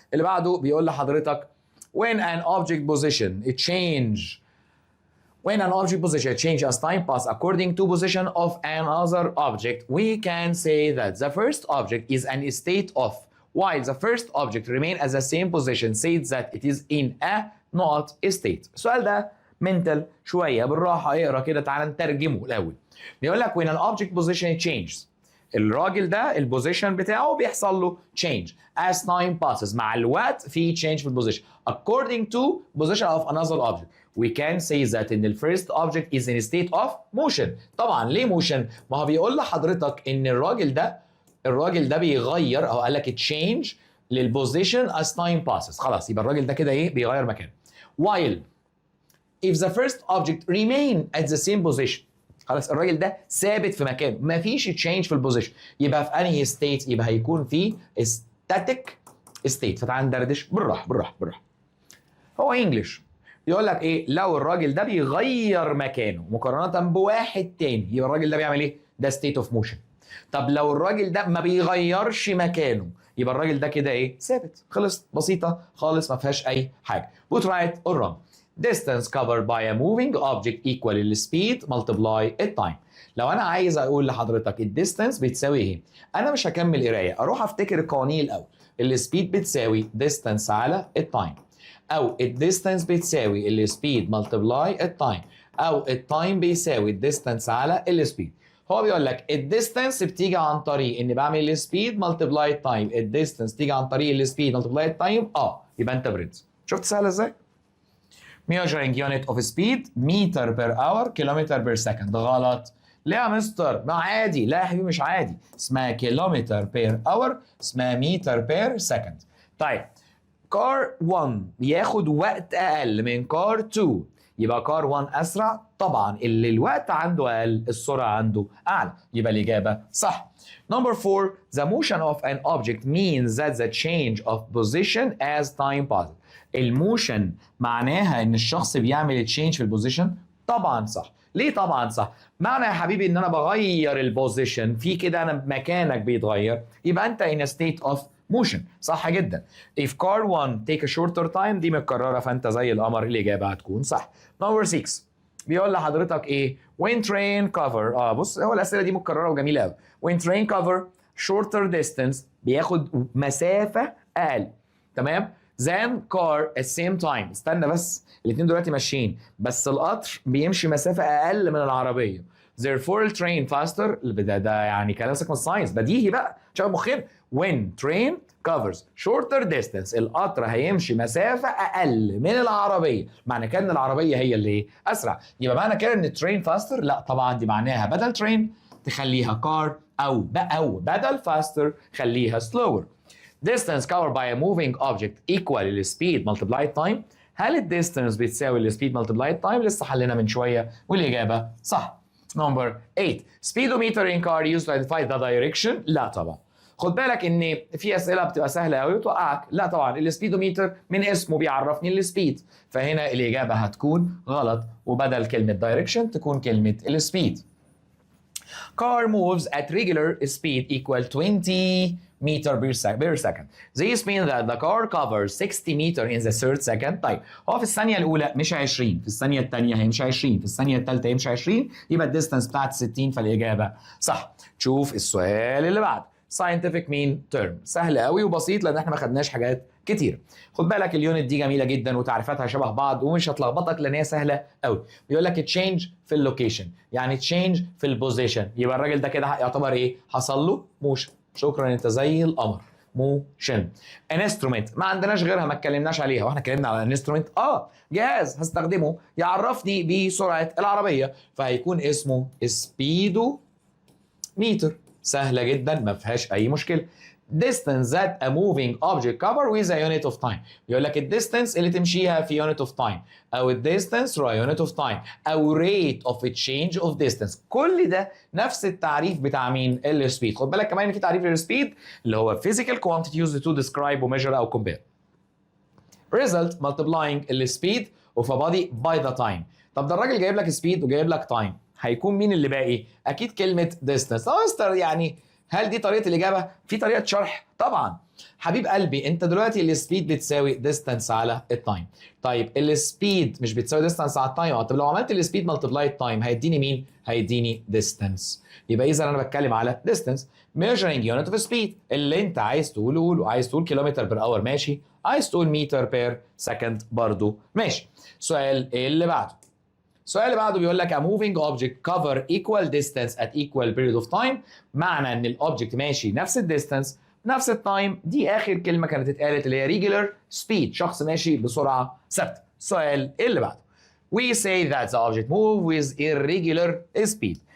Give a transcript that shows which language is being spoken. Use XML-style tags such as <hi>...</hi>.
<ar>اللي بعده بيقول لحضرتك</ar> <en>when an object position change When an object position changes as time passes according to position of another object, we can say that the first object is in a state of, while the first object remains at the same position says that it is in a not state.</en> <ar>السؤال ده mental شوية، بالراحة اقرا كده، تعال نترجمه الأول. بيقول لك</ar> <en>when an object position changes،</en> <ar>الراجل ده البوزيشن بتاعه بيحصل له</ar> <en>change as time passes،</en> <ar>مع الوقت في</ar> <en>change</en> <ar>في البوزيشن</ar> <en>according to position of another object. We can say that in the first object is in a state of motion.</en> <ar>طبعا ليه motion؟ ما هو بيقول لحضرتك ان الراجل ده بيغير، او قال لك change للبوزيشن</ar> <en>as time passes.</en> <ar>خلاص يبقى الراجل ده كده ايه؟ بيغير مكانه.</ar> <en>While if the first object remain at the same position،</en> <ar>خلاص الراجل ده ثابت في مكانه، مفيش تشينج في البوزيشن. يبقى في انهي ستيت؟ يبقى هيكون في ستاتيك ستيت. فتعال ندردش بالراحه بالراحه بالراحه. هو انجلش يقول لك ايه؟ لو الراجل ده بيغير مكانه مقارنه بواحد تاني يبقى الراجل ده بيعمل ايه؟ ده ستيت اوف موشن. طب لو الراجل ده ما بيغيرش مكانه يبقى الراجل ده كده ايه؟ ثابت. خلص، بسيطه خالص، ما فيهاش اي حاجه.</ar> <en>put right or wrong. distance covered by a moving object equal speed multiply time.</en> <ar>لو انا عايز اقول لحضرتك الديستانس بتساوي ايه؟ انا مش هكمل قرايه، اروح افتكر القوانين الاول. السبيد بتساوي ديستانس على التايم، او الديستانس بتساوي السبيد ملتبلاي التايم، او التايم بيساوي الديستانس على السبيد. هو بيقول لك الديستانس بتيجي عن طريق اني بعمل السبيد ملتبلاي التايم، الديستانس تيجي عن طريق السبيد ملتبلاي التايم. يبقى انت برنس. شفت سهله ازاي؟</ar> <en>measuring unit of speed meter per hour kilometer per second.</en> <ar>غلط. ليه يا مستر؟ ما عادي. لا يا حبيبي مش عادي، اسمها كيلومتر بير اور، اسمها متر بير سكند. طيب كار 1 بياخد وقت اقل من كار 2، يبقى كار 1 اسرع طبعا. اللي الوقت عنده اقل السرعه عنده اعلى، يبقى الاجابه صح.</ar> <en>Number 4 the motion of an object means that the change of position as time passes.</en> <ar>الموشن معناها ان الشخص بيعمل تشينج في البوزيشن؟ طبعا صح. ليه طبعا صح؟ معنى يا حبيبي ان انا بغير البوزيشن في كده، انا مكانك بيتغير، يبقى انت</ar> <en>in a state of motion.</en> <ar>صح جدا.</ar> <en>if car 1 take a shorter time</en> <ar>دي متكرره فانت زي القمر، الاجابه هتكون صح. number 6 بيقول لحضرتك ايه؟</ar> <en>when train cover</en> <ar>بص، هو الاسئله دي متكرره وجميله قوي.</ar> <en>when train cover shorter distance</en> <ar>بياخد مسافه اقل، تمام؟</ar> <en>than car at same time.</en> <ar>استنى بس، الاثنين دلوقتي ماشيين بس القطر بيمشي مسافه اقل من العربيه.</ar> <en>therefore train faster.</en> <ar>ده يعني كلام من الساينس، بديهي بقى، شغل مخنا.</ar> <en>when train covers shorter distance</en> <ar>القطر هيمشي مسافه اقل من العربيه، معنى كده ان العربيه هي اللي اسرع. يبقى معنى كده ان</ar> <en>train faster؟</en> <ar>لا طبعا، دي معناها بدل train تخليها car، او بدل faster خليها slower.</ar> <en>distance covered by a moving object equal speed multiplied time.</en> <ar>هل الديستنس بتساوي السبيد</ar> <en>multiplied time؟</en> <ar>لسه حلنا من شويه والاجابه صح.</ar> <en>number 8 speedometer in car used to identify the direction.</en> <ar>لا طبعا. خد بالك ان في اسئله بتبقى سهله قوي وتوقعك. لا طبعا، السبيدوميتر من اسمه بيعرفني السبيد، فهنا الاجابه هتكون غلط، وبدل كلمه direction تكون كلمه السبيد.</ar> <en>car moves at regular speed equal 20 meter per second. This means that the car covers 60 meter in the third second.</en> <ar>طيب هو في الثانية الأولى مشى 20، في الثانية الثانية هيمشي 20، في الثانية الثالثة هيمشي 20، يبقى الديستانس بتاعت 60، فالإجابة صح. تشوف السؤال اللي بعده.</ar> <en>scientific mean term.</en> <ar>سهل قوي وبسيط لأن احنا ما خدناش حاجات كتير. خد بالك اليونت دي جميلة جدا وتعريفاتها شبه بعض ومش هتلخبطك لأن هي سهلة قوي. بيقول لك تشينج في اللوكيشن، يعني تشينج في البوزيشن، يبقى الراجل ده كده يعتبر ايه؟ حصل له موشن. شكرا، انت زي القمر. موشن. انسترومنت ما عندناش غيرها، ما اتكلمناش عليها، واحنا اتكلمنا على انسترومنت جهاز هستخدمه يعرفني بسرعه العربيه، فهيكون اسمه سبيدو ميتر. سهله جدا ما فيهاش اي مشكله.</ar> <en>distance that a moving object cover with a unit of time.</en> <ar>يقول لك الديستانس اللي تمشيها في</ar> <en>unit of time،</en> <ar>او الديستانس</ar> <en>through unit of time، او rate of a change of distance.</en> <ar>كل ده نفس التعريف بتاع مين؟ السبيد. خد بالك كمان ان في تعريف للسبيد اللي هو</ar> <en>physical quantity used to describe or measure</en> <ar>او compare.</ar> <en>result multiplying السبيد of a body by the time.</en> <ar>طب ده الراجل جايب لك سبيد وجايب لك تايم، هيكون مين اللي باقي؟ اكيد كلمه distance. مستر يعني هل دي طريقه الاجابه؟ في طريقه شرح طبعا. حبيب قلبي انت دلوقتي السبيد بتساوي ديستانس على التايم. طيب السبيد مش بتساوي ديستانس على التايم؟ طب لو عملت السبيد ملتبلاي التايم هيديني مين؟ هيديني ديستانس. يبقى اذا انا بتكلم على ديستانس.</ar> <en>measuring unit of speed</en> <ar>اللي انت عايز تقوله قول، عايز تقول كيلومتر بير اور ماشي، عايز تقول متر بير سكند برضو ماشي. السؤال اللي بعده. السؤال اللي بعده بيقول لك</ar> <en>a moving object cover equal distance at equal period of time.</en> <ar>معنى ان الاوبجكت ماشي نفس الديستانس نفس التايم، دي اخر كلمه كانت اتقالت اللي هي regular speed، شخص ماشي بسرعه ثابته. السؤال اللي بعده.</ar> <en>we say that the object move with irregular speed.</en>